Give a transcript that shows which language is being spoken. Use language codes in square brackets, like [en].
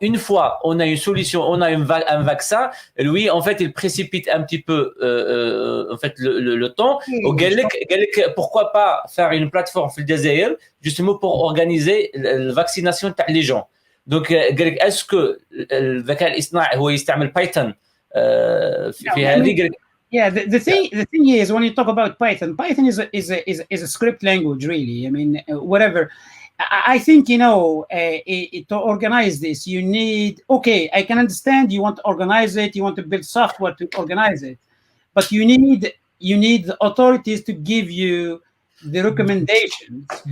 [fr] Une fois on a une solution, on a un vaccin, lui en fait il précipite un petit peu en fait le temps. [ar] وقال لك [fr] pourquoi pas faire une plateforme [ar] في الجزائر [fr] justement pour organiser la vaccination des gens. [ar] Donc قال لك اسكو الذكاء الاصطناعي هو يستعمل بايثون في هذه؟ [en] Yeah, the thing is, when you talk about Python is a script language, really. I mean, whatever. I think to organize this, you need. Okay, I can understand you want to organize it, you want to build software to organize it, but you need the authorities to give you the recommendations.